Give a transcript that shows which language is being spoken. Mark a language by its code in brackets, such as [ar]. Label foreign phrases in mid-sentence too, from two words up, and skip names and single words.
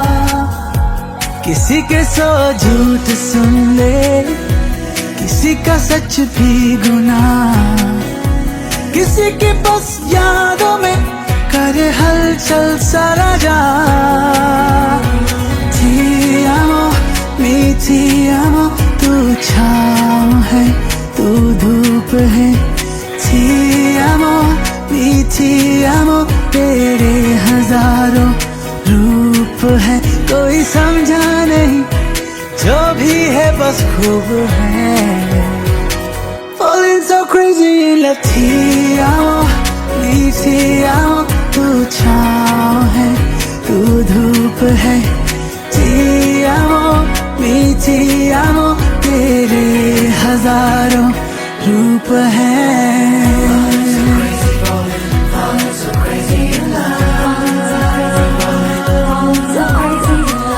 [hi] किसी के सौ झूठ सुन ले, किसी का सच भी गुनाह, किसी के बस यादों में करे हलचल सारा जहां। [it] Ti amo, ti amo, [hi] तू छाँव है तू धूप है। [it] Ti amo, ti amo, [hi] तेरे हजारों रूप है। कोई समझा नहीं जो भी है बस खूब है। [en] Falling so crazy in love, [it] ti amo, [hi] तू छाँव है तू धूप है। [it] Ti amo, [hi] तेरे हजारों रूप हैं। [en] so crazy